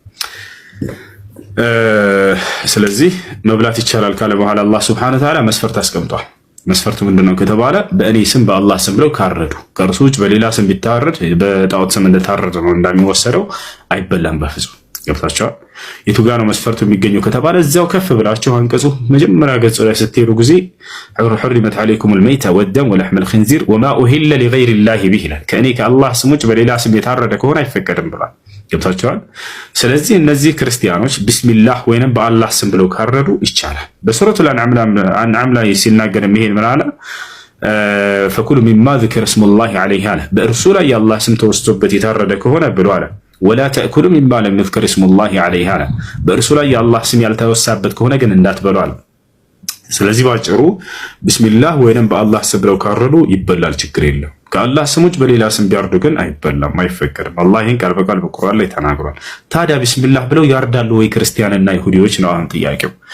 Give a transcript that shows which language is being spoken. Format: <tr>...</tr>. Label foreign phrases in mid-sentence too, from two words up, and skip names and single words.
<am>ስለዚህ መብላት ይቻላል ካለ በኋላ አላህ</am> <ar>سبحانه وتعالى</ar> <am>መስፈርት አስቀምጧል። መስፈርቱ ምንድነው ከተባለ በእኔ ስም በአላህ ስም ብለው ካረዱ ከእርሱ ውጭ በሌላ ስም ቢታረድ በጣዖት ስም እንደታረደ ነው እንደሚወሰደው አይበላም በፍጹም። ገብታችኋል? የቱ ጋር ነው መስፈርቱ የሚገኘው ከተባለ እዛው ከፍ ብላችሁ አንቀጹ መጀመሪያ ገጽ ላይ ስትሄዱ ጊዜ</am> <ar>حرمت عليكم الميتة والدم ولحم الخنزير وما أهل لغير الله به</ar> <am>ከእኔ ከአላህ ስም ውጭ በሌላ ስም የታረደ ከሆነ አይፈቀድም ብሏል። ገብታችኋል? ስለዚህ እነዚህ ክርስቲያኖች ቢስሚላህ ወይንም በአላህ ስም ብለው ካረዱ ይቻላል። በሱረቱል አንዓም ላይ ሲናገር ይሄን ምን አለ?</am> <ar>فكلوا مما ذكر اسم الله عليه</ar> <am>አለ። በእርሱ ላይ የአላህ ስም ተወስቶበት የታረደ ከሆነ ብሎ አለ</am> <ar>ولا تأكلوا مما لم يذكر اسم الله عليه</ar> <am>አለ። በእርሱ ላይ የአላህ ስም ያልተወሳበት ከሆነ ግን እንዳትበሉ አለ። ስለዚህ ባጭሩ ቢስሚላህ ወይንም በአላህ ስም ብለው ካረዱ ይበላል፣ ችግር የለም። ከአላህ ስም ውጭ በሌላ ስም ቢያርዱ ግን አይበላም፣ አይፈቀድም። አላህ ይህን ቃል በቃል በቁርአን ላይ ተናግሯል። ታዲያ ቢስሚላህ ብለው ያርዳሉ ወይ ክርስቲያንና ይሁዲዎች ነው አሁን ጥያቄው።</am>